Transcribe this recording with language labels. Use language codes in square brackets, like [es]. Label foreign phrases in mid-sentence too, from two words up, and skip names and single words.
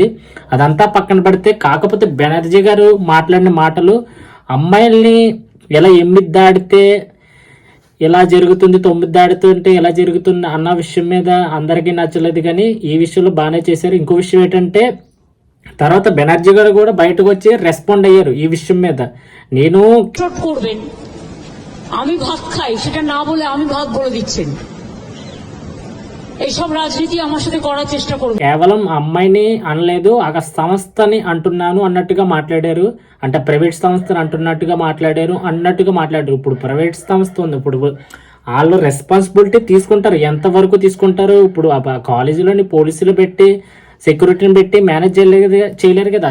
[te] అదంతా పక్కన పెడితే కాకపోతే బెనర్జీ గారు మాట్లాడిన మాటలు అమ్మాయిల్ని ఎలా 8 దాడితే ఇలా జరుగుతుంది, 9 దాడుతుంటే ఎలా జరుగుతుంది అన్న విషయం మీద అందరికీ నచ్చలేదు. కానీ ఈ విషయంలో బాగానే చేశారు. ఇంకో విషయం ఏంటంటే తర్వాత బెనర్జీ గారు కూడా బయటకు వచ్చి రెస్పాండ్ అయ్యారు ఈ విషయం మీద. నేను [bn] করবেন আমি ভাত খাই সেটা না বলে আমি ভাত বলে দিচ্ছেন, এইসব রাজনীতি আমার সাথে করার চেষ্টা করবেন. [te] కేవలం అమ్మాయిని అనలేదు, ఆ సంస్థని అంటున్నాను అన్నట్టుగా మాట్లాడారు. అంటే ప్రైవేట్ సంస్థని అంటున్నట్టుగా మాట్లాడారు. ఇప్పుడు ప్రైవేట్ సంస్థ ఉంది, ఇప్పుడు వాళ్ళు రెస్పాన్సిబిలిటీ తీసుకుంటారు. ఎంతవరకు తీసుకుంటారు? ఇప్పుడు కాలేజీలోని పోలీసులు పెట్టి సెక్యూరిటీని పెట్టి మేనేజ్ చేయలేరు కదా.